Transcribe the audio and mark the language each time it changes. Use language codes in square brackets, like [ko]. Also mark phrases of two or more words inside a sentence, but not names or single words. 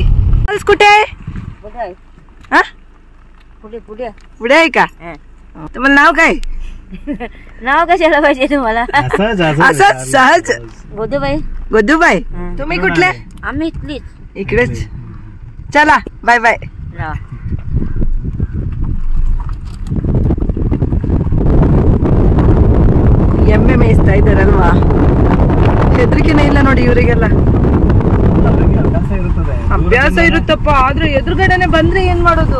[mr] ಅಲ್ಸ್ಕುಟೆ पुढे का तुम्हाला नाव काय? नाव कशाला पाहिजे तुम्हाला? असंच सहज. गोदूबाई. तुम्ही कुठले? आम्ही इथलीच. इकडेच. चला बाय बाय. [kn] ಎಮ್ಮೆ ಮೇಯಿಸ್ತಾ ಇದ್ದಾರಲ್ವಾ, ಹೆದರಿಕೆನೇ ಇಲ್ಲ ನೋಡಿ ಇವರಿಗೆಲ್ಲ. ಅಭ್ಯಾಸ ಇರುತ್ತಪ್ಪ, ಆದ್ರೆ ಎದುರುಗಡೆನೆ ಬಂದ್ರೆ ಏನ್ ಮಾಡೋದು?